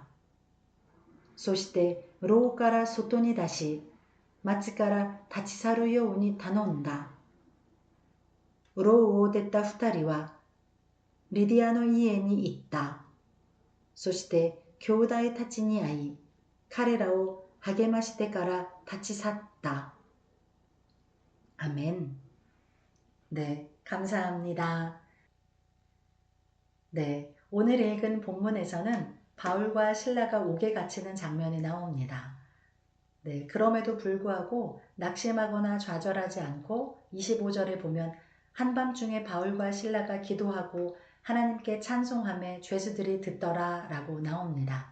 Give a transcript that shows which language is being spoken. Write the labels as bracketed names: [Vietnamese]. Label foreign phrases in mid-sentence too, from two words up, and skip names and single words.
[Japanese] そして牢から外に出し、町から立ち去るように頼んだ。牢を出た二人はリディアの家に行った。そして兄弟たちに会い、彼らを励ましてから立ち去った。아멘. [Korean] 네, 감사합니다. 네, 오늘 읽은 본문에서는 바울과 신라가 옥에 갇히는 장면이 나옵니다. 네, 그럼에도 불구하고 낙심하거나 좌절하지 않고 25절에 보면 한밤중에 바울과 신라가 기도하고 하나님께 찬송하며 죄수들이 듣더라 라고 나옵니다.